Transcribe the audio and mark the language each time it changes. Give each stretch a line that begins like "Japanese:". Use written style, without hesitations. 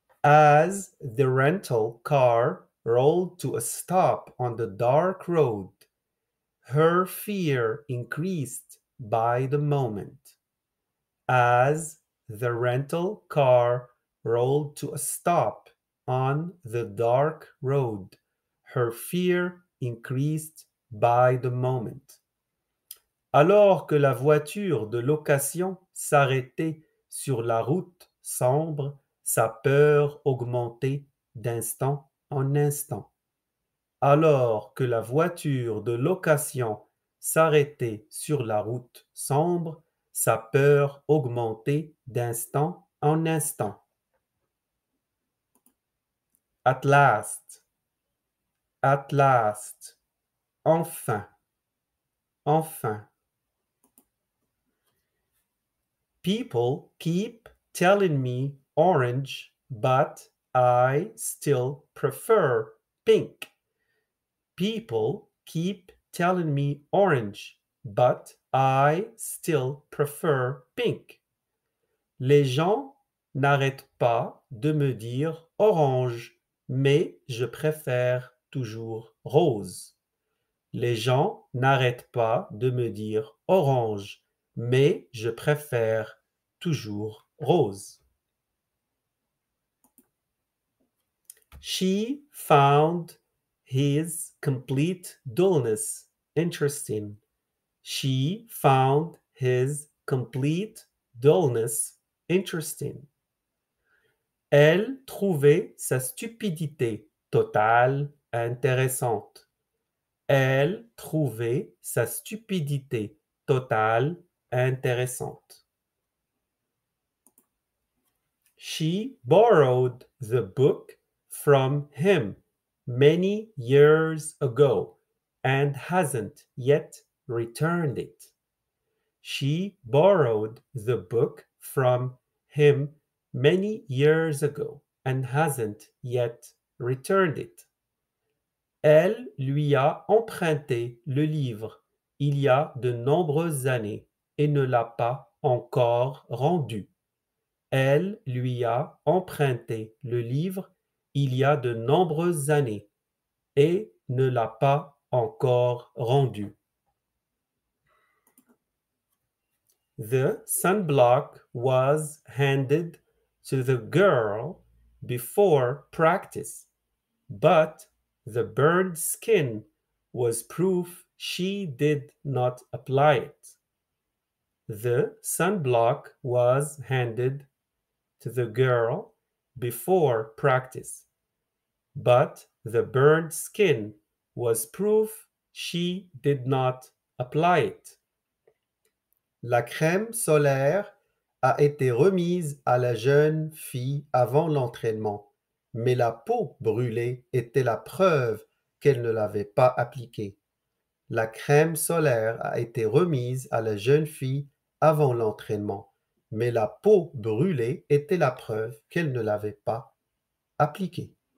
English: As the rental car rolled to a stop on the dark road, her fear increased by the moment. As the rental car rolled to a stop on the dark road, her fear increased by the moment.
French: Alors que la voiture de location s'arrêtait sur la route sombre, sa peur augmentait d'instant en instant. Alors que la voiture de location s'arrêtait sur la route sombre, sa peur augmentait d'instant en instant.
English: At last, at last,
French: enfin, enfin.
English: People keep telling me orange, but I still prefer pink. People keep telling me orange, but I still prefer pink.
French: Les gens n'arrêtent pas de me dire orange, mais je préfère toujours rose. Les gens n'arrêtent pas de me dire orange, mais je préfère toujours rose.
English: She found his complete dullness interesting. She found his complete dullness interesting.
French: Elle trouvait sa stupidité totale intéressante. Elle trouvait sa stupidité totale intéressante.
English: She borrowed the book from him many years ago and hasn't yet returned it. She borrowed the book from him many years ago and hasn't yet returned it.
French: Elle lui a emprunté le livre il y a de nombreuses années et ne l'a pas encore rendu. Elle lui a emprunté le livre il y a de nombreuses années et ne l'a pas encore rendu.
English: The sunblock was handed to the girl before practice, but the burned skin was proof she did not apply it. The sunblock was handed to the girl before practice, but the burned skin was proof she did not apply it.
French: La crème solaire a été remise à la jeune fille avant l'entraînement, mais la peau brûlée était la preuve qu'elle ne l'avait pas appliquée. La crème solaire a été remise à la jeune fille avant l'entraînement, mais la peau brûlée était la preuve qu'elle ne l'avait pas appliquée.